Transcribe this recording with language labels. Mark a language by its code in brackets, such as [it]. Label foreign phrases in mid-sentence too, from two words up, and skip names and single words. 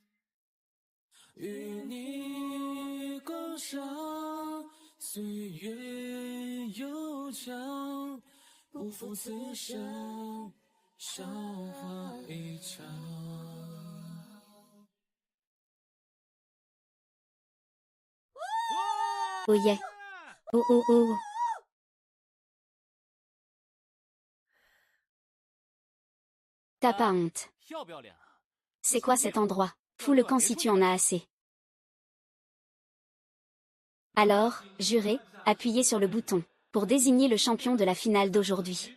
[zh] 与你共赏岁月悠长，不负此生韶华一场。 [en] Oh yeah. [fr] Oh oh oh. T'as pas honte. C'est quoi cet endroit? Fous le camp si tu en as assez. Alors, jurez, appuyez sur le bouton, pour désigner le champion de la finale d'aujourd'hui.